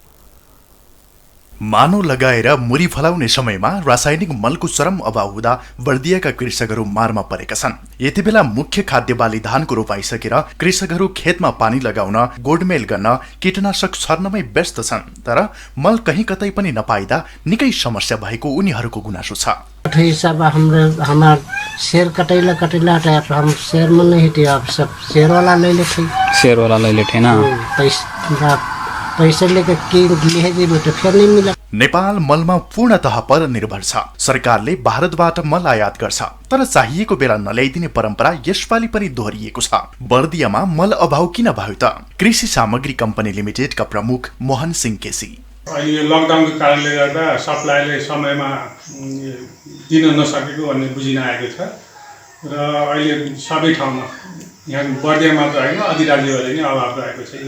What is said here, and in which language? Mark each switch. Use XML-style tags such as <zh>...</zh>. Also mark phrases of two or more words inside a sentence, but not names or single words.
<ne>मानव लगाएर मुरी फलाउने समयमा रासायनिक मलको चरम अभाव हुँदा बर्दियाका कृषकहरू मारमा परेका छन्। यति बेला मुख्य खाद्य बाली धानको रोपाई सकेर कृषकहरू खेतमा पानी लगाउन, गोडमेल गर्न, कीटनाशक छर्नमै व्यस्त छन्। तर मल कहीँ कतै पनि नपाइदा निकै समस्या भएको उनीहरूको गुनासो छ।</ne> <hi>हिसाब हमार शेर कटैला हटाया तो हम शेर में नहीं थे, अब सब शेर वाला ले लेते ना पैसा लेकर फिर नहीं मिला।</hi> <ne>नेपाल मलमा पूर्णतः परनिर्भर छ। सरकारले भारतबाट मल आयात गर्छ, तर चाहिएको बेला नल्याइदिने परम्परा यसपालि पनि दोहोरिएको छ। बर्दियामा मल अभाव किन भयो त? कृषि सामग्री कम्पनी लिमिटेडका प्रमुख मोहन सिंह केसी। अहिले लकडाउनको कारणले गर्दा सप्लाईले समयमा दिन नसकेको भन्ने बुझिन आएको छ र अहिले सबै ठाउँमा यहाँ बर्दिया मात्र होइन अधिराज्यभरि नै अभाव रहेको छ।</ne>